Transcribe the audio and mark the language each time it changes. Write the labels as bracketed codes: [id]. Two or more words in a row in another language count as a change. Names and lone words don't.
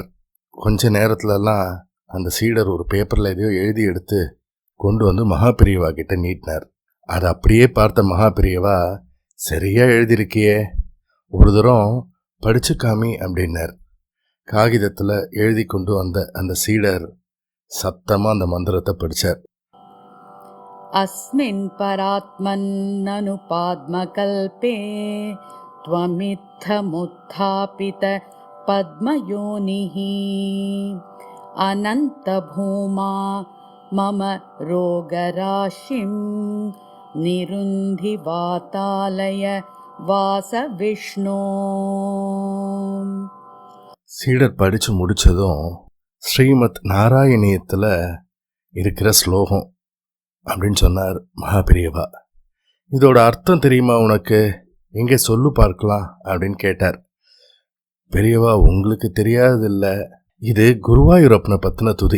[ta] கொஞ்ச நேரத்துலலாம் அந்த சீடர் ஒரு பேப்பரில் எதையோ எழுதி எடுத்து கொண்டு வந்து மகாபெரியவா கிட்ட நீட்டினார். அதை அப்படியே பார்த்த மகாபெரியவா, சரியாக எழுதியிருக்கியே, ஒரு தரம் படிச்சு காமி அப்படின்னார். காகிதத்தில் எழுதி கொண்டு வந்த அந்த சீடர் சத்தமாக அந்த மந்திரத்தை படித்தார். [sa] अस्मिन् परात्मन्ननु पाद्मकल्पे त्वमित्थमुत्थापित पद्मयोनिः अनन्तभूमा मम रोगराशिं निरुन्धि वातालय वासविष्णो. [ta] சீடர் படித்து முடித்ததும் ஸ்ரீமத் நாராயணியத்தில் இருக்கிற ஸ்லோகம் அப்படின்னு சொன்னார் மகாபெரியவா. இதோட அர்த்தம் தெரியுமா உனக்கு? எங்கே சொல்லு பார்க்கலாம் அப்படின்னு கேட்டார். பெரியவா, உங்களுக்கு தெரியாததில்லை, இது குருவாயூரப்பனை பற்றின துதி.